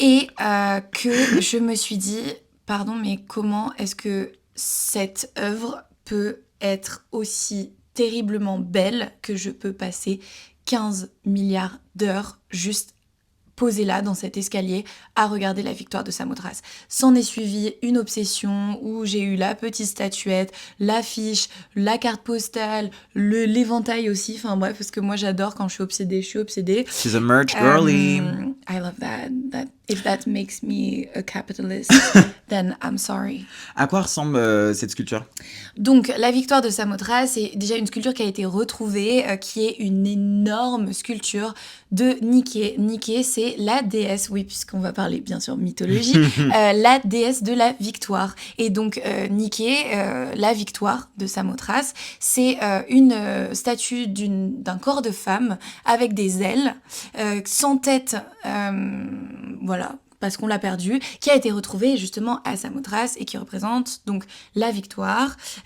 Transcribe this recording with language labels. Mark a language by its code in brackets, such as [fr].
[fr] Et que je me suis dit « Pardon, mais comment est-ce que cette œuvre peut être aussi terriblement belle que je peux passer 15 milliards d'heures juste posée là, dans cet escalier, à regarder la victoire de Samothrace. S'en est suivi une obsession où j'ai eu la petite statuette, l'affiche, la carte postale, l'éventail aussi, enfin bref, parce que moi j'adore quand je suis obsédée, [en] She's a merch girly. I love that. If that makes me a capitalist, then I'm sorry. [fr] À quoi ressemble cette sculpture ? Donc, la victoire de Samothrace, c'est déjà une sculpture qui a été retrouvée, qui est une énorme sculpture de Nike. Nike, c'est c'est la déesse, oui, puisqu'on va parler bien sûr mythologie, la déesse de la victoire. Et donc Nike, la victoire de Samothrace, c'est une statue d'un corps de femme avec des ailes, sans tête, voilà, parce qu'on l'a perdue, qui a été retrouvée justement à Samothrace et qui représente donc la victoire.